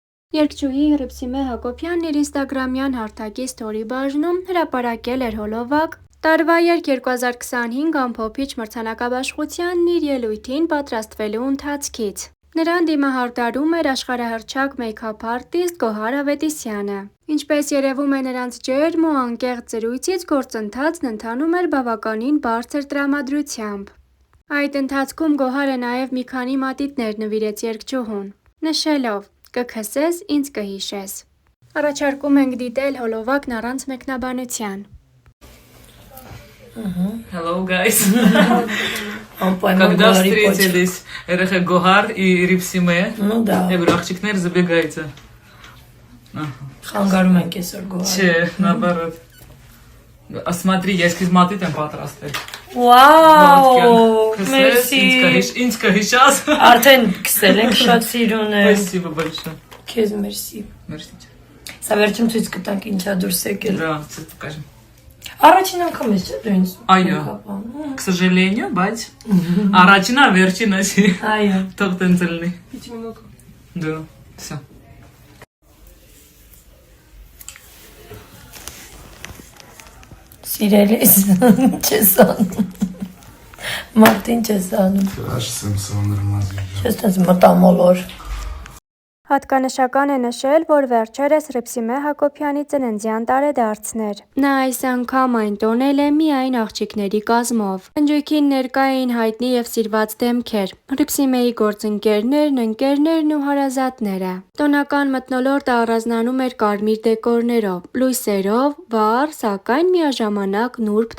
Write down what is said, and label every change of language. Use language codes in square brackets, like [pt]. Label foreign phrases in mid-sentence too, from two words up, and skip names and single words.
[hy] Երգչուհի Հռիփսիմե Հակոբյանն իր ինստագրամյան հարթակի սթորի բաժնում հրապարակել էր հոլովակ տարվա երգ 2025 ամփոփիչ մրցանակաբաշխությանն իր ելույթին պատրաստվելու ընթացքից։ Նրան դիմահարդարում էր աշխարհահռչակ մեյքափ արտիստ Գոհար Ավետիսյանը։ Ինչպես երևում է նրանց ջերմ ու անկեղծ զրույցից, գործընթացն ընթանում էր բավականին բարձր տրամադրությամբ։ Այդ ընթացքում Գոհարը նաև մի քանի մատիտներ նվիրեց երգչուհուն, նշելով. «Կքսես, ինձ կհիշես»։ Առաջարկում ենք դիտել հոլովակն առանց մեկնաբանության։ [en] Hello, guys. [ru] Когда встретились РХ Гохар и Рипсиме, Ну да. я говорю, աղջիկներ забегайте. [hy] Խանգարում ենք այսօր Գոհար։ Չէ, [ru] наоборот. А смотри, я эскиз [hy] մատիտ եմ պատրաստել։ Վաու, մերսի։ Ինձ կհիշաս։ Արդեն քսել ենք, շատ սիրուն է։ [ru] Спасибо большое. [hy] Քեզ մերսի։ [fr] Merci. [hy] Սա վերջում ցույց կտանք ինչա դուրս եկել։ [ru] Да, сейчас покажем. [hy] Առաջին անգամ ես չէ՞ դու ինձ։ Այո։ [ru] К сожалению, [hy] բայց առաջինը վերջինը չի։ Այո։ Թող տենց լինի։ [ru] 5 минут. Да, всё. [hy] Սիրելիս, չես անում։ Մարտին չես անում։ [ru] Крашься, все нормально. [hy] Չես տես մտամոլոր։ Հատկանշական է նշել, որ վերջերս Հռիփսիմե Հակոբյանի ծննդյան տարեդարձն էր։ Նա այս անգամ այն տոնել է միայն աղջիկների կազմով։ Ընջույքին ներկա էին հայտնի և սիրված դեմքեր, Հռիփսիմեի գործընկերներն, ընկերներն ու հարազատները։ Տոնական մթնոլորտը առանձնանում էր կարմիր դեկորներով, լույսերով, վառ, սակայն միաժամանակ նուրբ